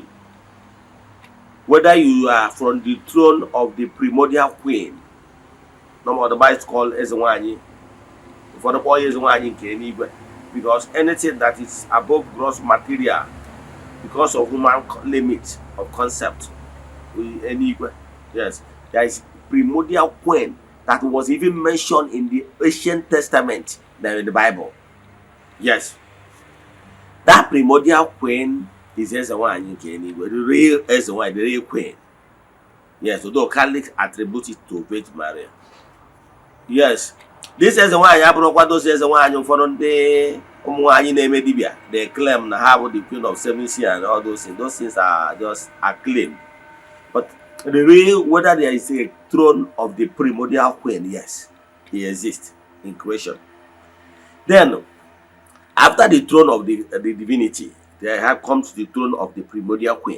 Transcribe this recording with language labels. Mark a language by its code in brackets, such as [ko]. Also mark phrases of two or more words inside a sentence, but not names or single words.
[en] Whether you are from the throne of the primordial queen, no the Bible is called Eze-Ana, for the boy Eze-Ana, because anything that is above gross material, because of human limit of concept, yes, there is primordial queen that was even mentioned in the ancient testament than in the Bible. Yes, that primordial queen is Eze-Ana, the real Eze-Ana, the real queen. Yes, although Catholics attribute it to Virgin Maria. Yes, this [ig] Eze-Ana abụrụkwa those Eze-Ana ụfọdụ ndị ụmụ nwaanyị na-eme dibia. [en] They claim [ig] na ha bụ [en] the queen of seven seas and all those things. Those things are just acclaimed. But the real, whether there is a throne of the primordial queen, yes, it exists in creation. Then, after the throne of the divinity, there have comes the throne of the primordial queen.